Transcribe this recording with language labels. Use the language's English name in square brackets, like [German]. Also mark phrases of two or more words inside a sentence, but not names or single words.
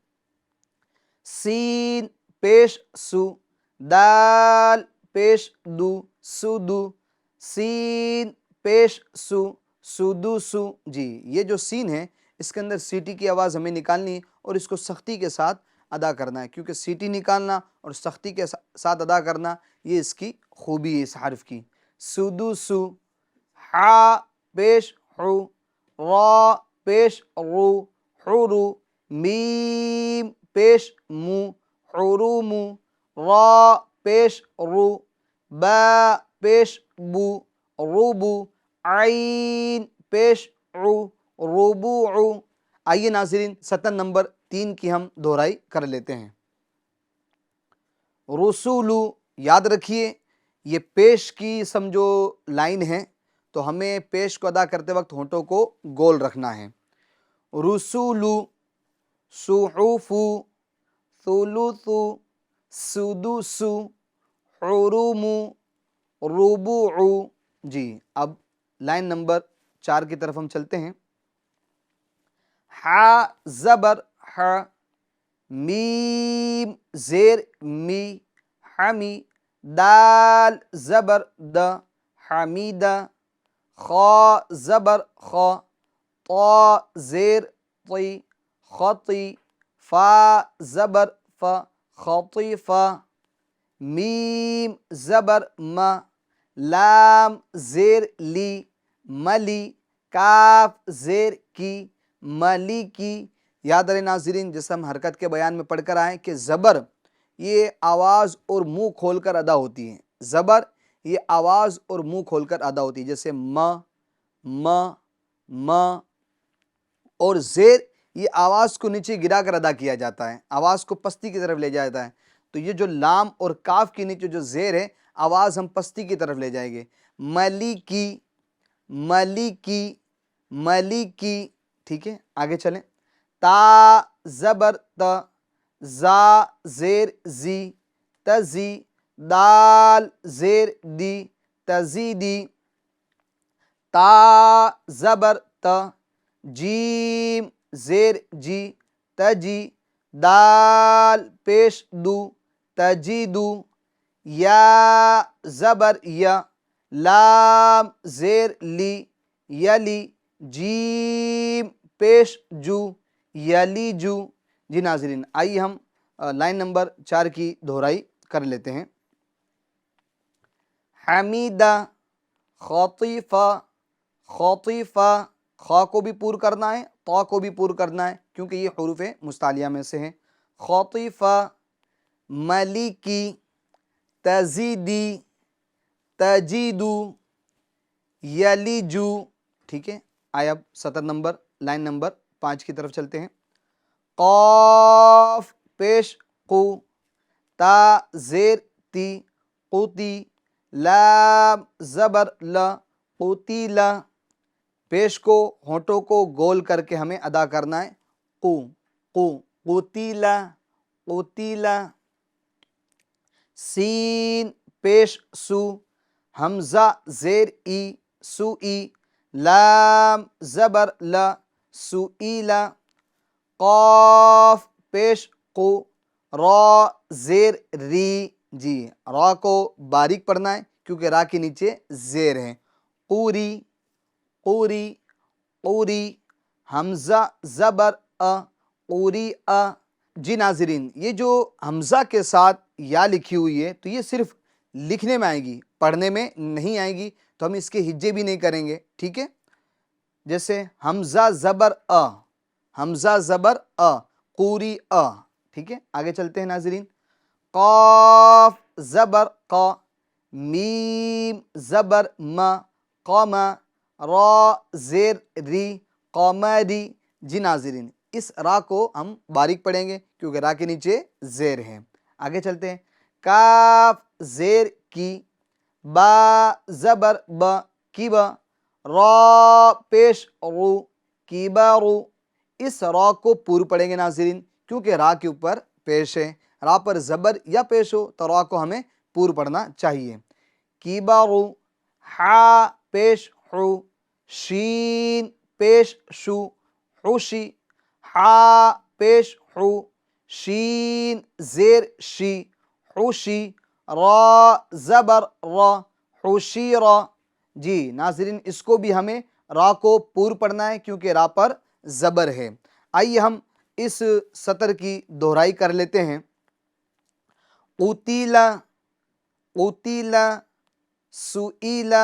[Urdu] سین پیش سو، دال پیش دو سودو، سین پیش سو سودوسو. جی یہ جو سین ہے اس کے اندر سیٹی کی آواز ہمیں نکالنی ہے اور اس کو سختی کے ساتھ ادا کرنا ہے، کیونکہ سیٹی نکالنا اور سختی کے ساتھ ادا کرنا یہ اس کی خوبی ہے اس حرف کی. [Arabic] سودوسو. [Urdu] حا پیش حو، را پیش رو حورو، میم پیش مو حرومو، را پیش رو، با پیش بو روبو، عین پیش عو ربوعو. آئیے ناظرین سطر نمبر 3 کی ہم دہرائی کر لیتے ہیں. رسولو، یاد رکھیے یہ پیش کی سمجھو لائن ہے تو ہمیں پیش کو ادا کرتے وقت ہونٹوں کو گول رکھنا ہے. [Arabic] رسولو، صحوفو، ثلثو، سدوسو، حرومو، ربوعو. [Urdu] جی اب لائن نمبر 4 کی طرف ہم چلتے ہیں. حا زبر ح، میم زیر می حمی، دال زبر د حمیدہ، خا زبر خا، طا زیر طی خطی، فا زبر ف خطیفہ، میم زبر م، لام زیر لی ملی، کاف زیر کی ملی کی. یاد رہے ناظرین جیسے ہم حرکت کے بیان میں پڑھ کر آئے کہ زبر یہ آواز اور منہ کھول کر ادا ہوتی ہے. زبر یہ آواز اور منہ کھول کر ادا ہوتی ہے، جیسے م م م. اور زیر یہ آواز کو نیچے گرا کر ادا کیا جاتا ہے، آواز کو پستی کی طرف لے جایا جاتا ہے. تو یہ جو لام اور کاف کے نیچے جو زیر ہے آواز ہم پستی کی طرف لے جائیں گے. [Arabic] ملیکی ملیکی ملیکی. [Urdu] ٹھیک ہے آگے چلیں. تا زبر ت، زا زیر زی تزی، دال زیر دی تزیدی، تا زبر ت، جیم زیر جی تجی، دال پیش دو تجیدو، یا زبر یا، لام زیر لی یلی، جیم پیش جو یلیجو. جی ناظرین آئیے ہم لائن نمبر 4 کی دہرائی کر لیتے ہیں. [Arabic] حمیدہ، خطیفہ خطیفہ، [Urdu] خا کو بھی پور کرنا ہے طا کو بھی پور کرنا ہے کیونکہ یہ حروف مستعلیہ میں سے ہیں. [Arabic] خطیفہ، ملیکی، تزیدی تجیدو، یلیجو. [Urdu] ٹھیک ہے آئے اب سطر نمبر لائن نمبر 5 کی طرف چلتے ہیں. قاف پیش قو، تا زیر تی قوتی، لام زبر لا، قتیلا، پیش کو ہونٹوں کو گول کر کے ہمیں ادا کرنا ہے، [Arabic] قو قو، قتیلا قتیلا۔ [Urdu] سین پیش سو، حمزہ زیر ای، سو ای، لام زبر لا، سئیلا۔ قاف پیش قو، را زیر ری، جی را کو باریک پڑھنا ہے کیونکہ را کے نیچے زیر ہے، [Arabic] قوری قوری قوری۔ [Urdu] حمزہ زبر ا، قوری ا۔ جی ناظرین، یہ جو حمزہ کے ساتھ یا لکھی ہوئی ہے تو یہ صرف لکھنے میں آئے گی، پڑھنے میں نہیں آئے گی، تو ہم اس کے ہجے بھی نہیں کریں گے، ٹھیک ہے؟ جیسے حمزہ زبر ا، حمزہ زبر ا، قوری ا، ٹھیک ہے؟ آگے چلتے ہیں ناظرین۔ قاف زبر ق، میم زبر م، قم، را زیر ری، قمری۔ جی ناظرین، اس را کو ہم باریک پڑھیں گے کیونکہ را کے نیچے زیر ہے۔ آگے چلتے ہیں۔ کاف زیر کی، با زبر ب، کی با، را پیش رو، کی با رو۔ اس را کو پور پڑھیں گے ناظرین کیونکہ را کے اوپر پیش ہے، را پر زبر یا پیش ہو تو را کو ہمیں پور پڑھنا چاہیے۔ کی با رو، ہا پیش حو، شین پیش شو، حوشی، ہا پیش حو، شین زیر شی، حوشی، را زبر را، حوشیرا۔ جی ناظرین، اس کو بھی ہمیں را کو پور پڑھنا ہے کیونکہ را پر زبر ہے۔ آئیے ہم اس سطر کی دہرائی کر لیتے ہیں۔ [Arabic] قتیلا قتیلا، سئیلا۔